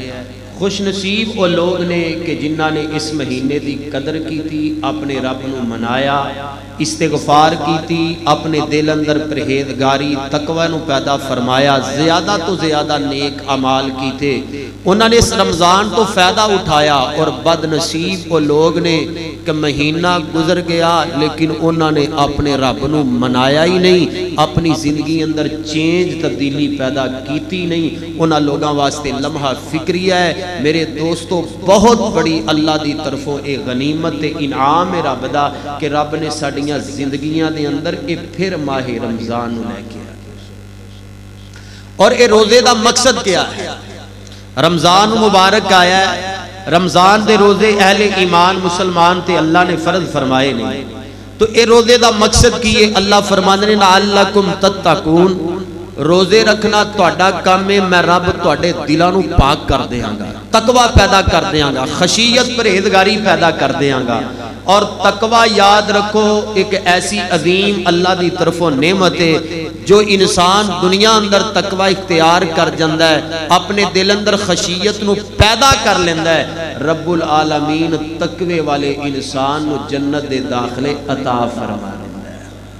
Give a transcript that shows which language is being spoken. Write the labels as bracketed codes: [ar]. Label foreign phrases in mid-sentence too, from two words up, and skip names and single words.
[pa] خوش نصیب وہ لوگ نے کہ جنہاں نے اس مہینے دی قدر کی تھی، اپنے رب نو منایا، استغفار کی تھی، اپنے دل اندر پرہیزگاری تقوی نو پیدا فرمایا، زیادہ تو زیادہ نیک اعمال کی تھے، انہوں نے اس رمضان تو فائدہ اٹھایا۔ اور بد نصیب وہ لوگ نے کہ مہینہ گزر گیا لیکن انہوں نے اپنے رب نو منایا ہی نہیں، اپنی زندگی اندر چینج تبدیلی پیدا کیتی نہیں۔ انہاں لوگاں واسطے لمحہ فکریہ ہے میرے دوستو، بہت بڑی اللہ دی طرفوں ایک غنیمت انعام رب دا کہ رب نے ساڈیاں زندگیاں دے اندر اے پھر ماہ رمضان نو لے کے اور اے روزے دا مقصد کیا ہے؟ رمضان مبارک آیا ہے، رمضان دے روزے اہل ایمان مسلمان تے اللہ نے فرض فرمائے نہیں، تو اے روزے دا مقصد کی ہے؟ اللہ فرمانے نے [ar] لعلکم تتقون، [pa] روزے رکھنا تہاڈا کام ہے، میں رب تہاڈے دلاں نوں پاک کر دیاں گا، تقوی پیدا کر دیاں گا، خشیت پرہیزگاری پیدا کر دیاں گا۔ اور تقوی یاد رکھو ایک ایسی عظیم اللہ دی طرفوں نعمت ہے، جو انسان دنیا اندر تقوی اختیار کر جاندا ہے، اپنے دل اندر خشیت نو پیدا کر لیندا ہے، رب العالمین تقوی والے انسان نو جنت دے داخلے عطا فرما لیندا ہے۔